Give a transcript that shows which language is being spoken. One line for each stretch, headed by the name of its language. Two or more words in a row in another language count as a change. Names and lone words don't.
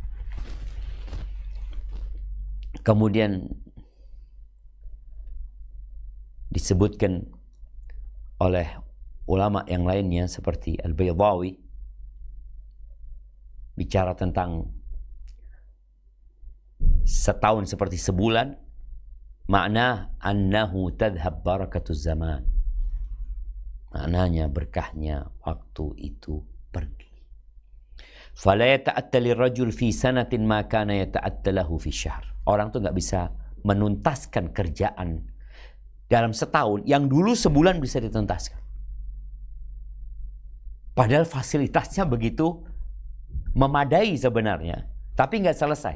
Indonesian: Kemudian disebutkan oleh ulama yang lainnya seperti Al-Baydawi bicara tentang setahun seperti sebulan, makna
Arabic: أنه تذهب بركة الزمان.
Indonesian: Maknanya berkahnya waktu itu pergi.
Arabic: فلا يتأتى للرجل في سنة ما كان يتأتى له في شهر.
Indonesian: Orang tuh nggak bisa menuntaskan kerjaan dalam setahun yang dulu sebulan bisa dituntaskan. Padahal fasilitasnya begitu memadai sebenarnya, tapi nggak selesai.